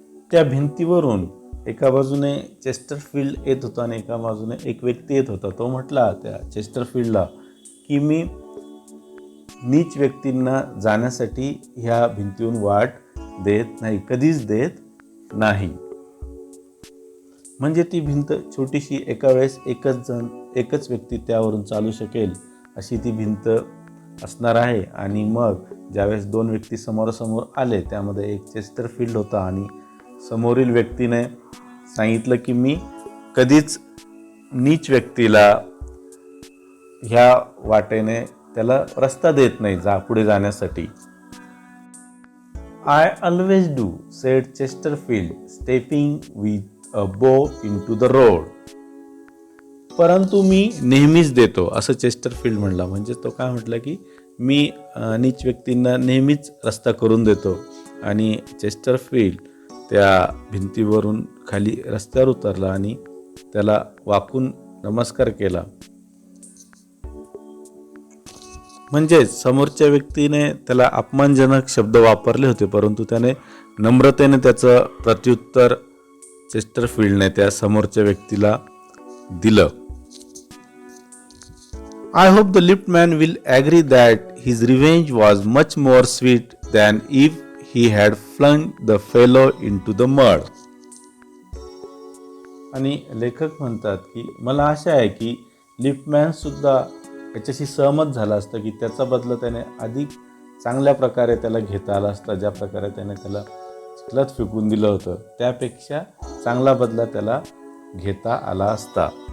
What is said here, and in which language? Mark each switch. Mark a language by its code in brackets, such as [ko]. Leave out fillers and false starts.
[mr] त्या भिंतीवरून एका बाजूने चेस्टरफील्ड येत होता आणि एका बाजूने एक व्यक्ती येत होता. तो म्हटला त्या चेस्टरफील्डला की मी नीच व्यक्तींना जाण्यासाठी ह्या भिंतीवरून वाट देत नाही, कधीच देत नाही. म्हणजे ती भिंत छोटीशी, एका वेळेस एकच व्यक्ती त्यावरून चालू शकेल अशी ती भिंत असणार आहे. आणि मग ज्यावेळेस दोन व्यक्ती समोरासमोर आले त्यामध्ये एक चेस्टरफील्ड होता आणि समोरील व्यक्तीने सांगितलं की मी कधीच नीच व्यक्तीला ह्या वाटेने त्याला रस्ता देत नाही पुढे जाण्यासाठी. [en] I always do, said Chesterfield, stepping with a bow into the road. [mr] परंतु मी नेहमीच देतो, असं चेस्टरफील्ड म्हणला. म्हणजे तो काय म्हटलं की मी नीच व्यक्तींना नेहमीच रस्ता करून देतो. आणि चेस्टरफील्ड त्या भिंतीवरून खाली रस्त्यावर उतरला आणि त्याला वाकून नमस्कार केला. म्हणजेच समोरच्या व्यक्तीने त्याला अपमानजनक शब्द वापरले होते, परंतु त्याने नम्रतेने त्याचं प्रत्युत्तर चेस्टरफील्डने त्या समोरच्या व्यक्तीला दिलं. [en] I hope the liftman will agree that his revenge was much more sweet than if he had flung the fellow into the mud. [mr] आणि लेखक म्हणतात की मला आशा आहे की लिफ्टमॅन सुद्धा याच्याशी सहमत झाला असतं की त्याचा बदला त्याने अधिक चांगल्या प्रकारे त्याला घेता आला असता. ज्या प्रकारे त्याने त्याला चिखलात फेकून दिलं होतं त्यापेक्षा चांगला बदला त्याला घेता आला असता.